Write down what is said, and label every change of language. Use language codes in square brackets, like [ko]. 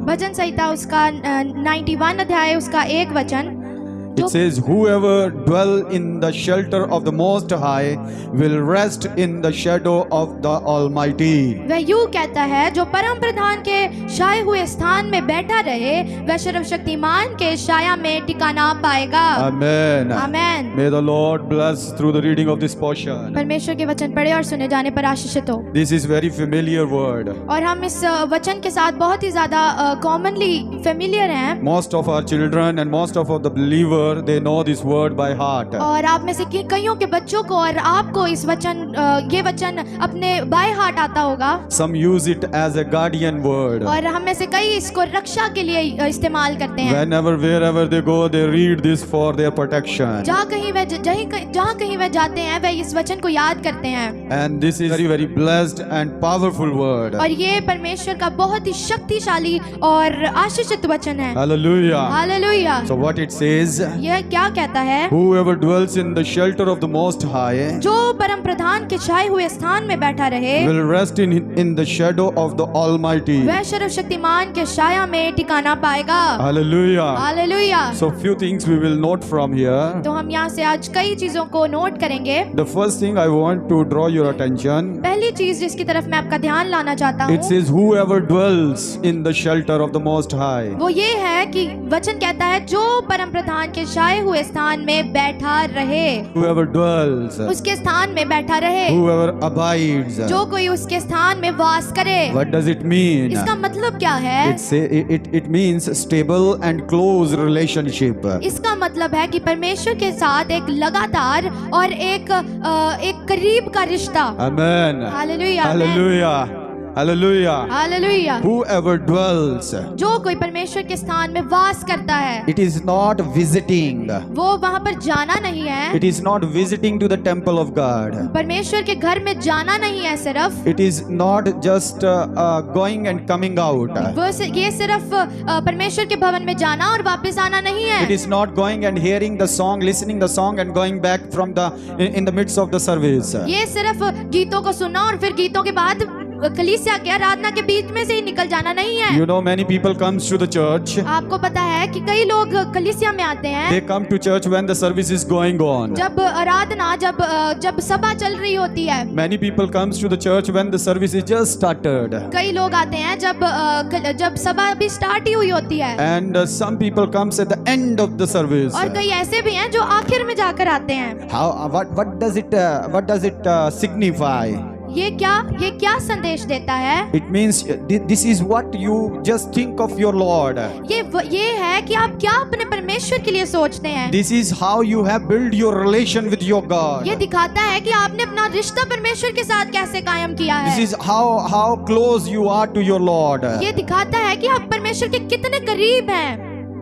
[hi] भजन संहिता उसका 91 अध्याय उसका 1 वचन [en] It says, whoever dwell in the shelter of the Most High will rest in the shadow of the Almighty. [hi] वह यूं कहता है, जो परम प्रधान के छाए हुए स्थान में बैठा रहे वह सर्वशक्तिमान के छाया में ठिकाना पाएगा। [en] Amen. [hi] Amen. [en] May the Lord bless through the reading of this portion. [hi] परमेश्वर के वचन पढ़े और सुने जाने पर आशीषित हो। [en] This is very familiar word. [hi] और हम इस वचन के साथ बहुत ही ज्यादा [en] commonly familiar [hi] हैं। [en] Most of our children and most of the believer they know this word by heart. [hi] और आप में से कईयों के बच्चों को और आपको इस ये वचन अपने [en] by heart [hi] आता होगा। [en] Some use it as a guardian word. [hi] और हम में से कई इसको रक्षा के लिए इस्तेमाल करते हैं। [en] Whenever wherever they go they read this for their protection. [hi] जहाँ कहीं वह जाते हैं वह इस वचन को याद करते हैं। [en] And this is very very blessed and powerful word. [hi] और ये परमेश्वर का बहुत ही शक्तिशाली और आशीषित वचन है। [en] Hallelujah. [hi] Hallelujah. [en] So what it says, [hi] यह क्या कहता है? [en] whoever dwells in the shelter of the Most High [hi] जो परम प्रधान के छाए हुए स्थान में बैठा रहे [en] will rest in the shadow of the Almighty. [hi] वह सर्वशक्तिमान के छाया में ठिकाना पाएगा। [en] Hallelujah. [hi] Hallelujah. [en] So few things we will note from here. [hi] तो हम यहाँ से आज कई चीजों को नोट करेंगे। [en] The first thing I want to draw your attention, [hi] पहली चीज जिसकी तरफ मैं आपका ध्यान लाना चाहता हूँ [en] it says whoever dwells in the shelter of the Most High. [hi] वो ये है कि वचन कहता है जो परम प्रधान के छाए हुए स्थान में बैठा रहे। [en] Whoever dwells, [hi] उसके स्थान में बैठा रहे। [en] whoever abides. [hi] जो कोई उसके स्थान में वास करे। [en] What does it mean? [hi] इसका मतलब क्या है? [en] It means stable and close relationship. [hi] इसका मतलब है कि परमेश्वर के साथ एक लगातार और एक करीब का रिश्ता। [en] Amen. [hi] Hallelujah. [en] Hallelujah. Hallelujah. [hi] Hallelujah. [en] Whoever dwells, [hi] जो कोई परमेश्वर के स्थान में वास करता है [en] it is not visiting. [hi] वो वहाँ पर जाना नहीं है। [en] It is not visiting to the temple of God. [hi] परमेश्वर के घर में जाना नहीं है सिर्फ। [en] It is not just going and coming out. [hi] ये सिर्फ परमेश्वर के भवन में जाना और वापस आना नहीं है। [en] It is not going and hearing the song, listening the song and going back from in the midst of the service. [hi] ये सिर्फ गीतों को सुनना और फिर गीतों के बाद कलीसिया के आराधना के बीच में से ही निकल जाना नहीं है। [en] You know many people comes to the church. [hi] आपको पता है कि कई लोग कलीसिया में आते हैं। [en] They come to church when the service is going on. [hi] जब आराधना जब सभा चल रही होती है। [en] Many people comes to the church when the service is just started. [hi] कई लोग आते हैं जब सभा अभी स्टार्ट ही हुई होती है। [en] And some people comes at the end of the service. [hi] और कई ऐसे भी हैं जो आखिर में जाकर आते हैं। [en] What does it signify? [hi] ये क्या संदेश देता है? [en] It means this is what you just think of your Lord. [hi] ये है कि आप क्या अपने परमेश्वर के लिए सोचते हैं। [en] This is how you have built your relation with your God. [hi] ये दिखाता है कि आपने अपना रिश्ता परमेश्वर के साथ कैसे कायम किया है। [en] This is how close you are to your Lord. [hi] ये दिखाता है कि आप परमेश्वर के कितने करीब हैं।